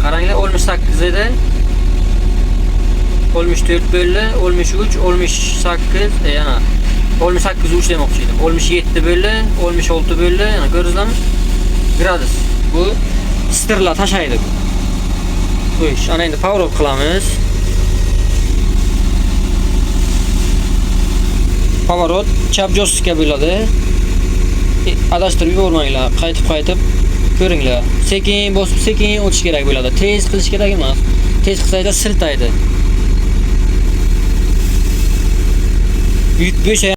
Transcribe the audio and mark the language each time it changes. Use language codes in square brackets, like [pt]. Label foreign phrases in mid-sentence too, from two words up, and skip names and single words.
[uz] Qaranglar 68 edi. 64 bo'ldi, 63, 68, yana 68 uch demoqchi edim. 67 bo'ldi, 66 bo'ldi. Yana ko'rdingizmi? Gradus. Bu stirlar tashlaydi. Xo'sh, ana endi [en] power off [uz] qilamiz. [en] Power off [uz] chap joystikka bo'ladi. Adashtirib yubormanglar, qaytib ko'ringlar. Sekin bosib, sekin o'tish kerak bo'ladi. Tez qilish kerak emas. Tez qilsangizlar siltaydi. Yuk bo'sha